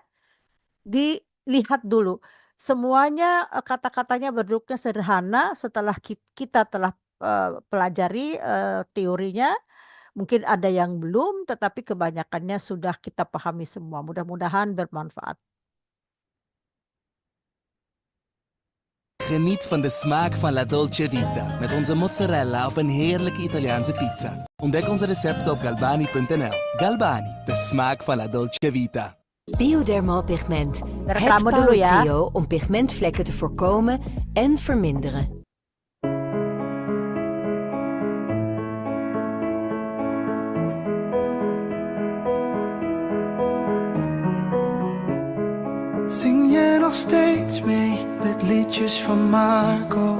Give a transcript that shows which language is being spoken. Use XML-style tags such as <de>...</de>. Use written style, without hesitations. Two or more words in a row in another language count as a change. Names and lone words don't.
<id>Dilihat dulu. Semuanya kata-katanya bentuknya sederhana setelah kita telah pelajari teorinya. Mungkin ada yang belum, tetapi kebanyakannya sudah kita pahami semua. Mudah-mudahan bermanfaat.</id> <nl>Geniet van de smaak van La Dolce Vita met onze mozzarella op een heerlijke Italiaanse pizza. Ontdek onze recepten op galbani.nl. Galbani, de smaak van La Dolce Vita. Biodermal pigment. Het</nl> <id>Reclame dulu ya.</id> <nl>power trio om pigmentvlekken te voorkomen en verminderen. Zing je nog steeds mee met liedjes van Marco?</nl>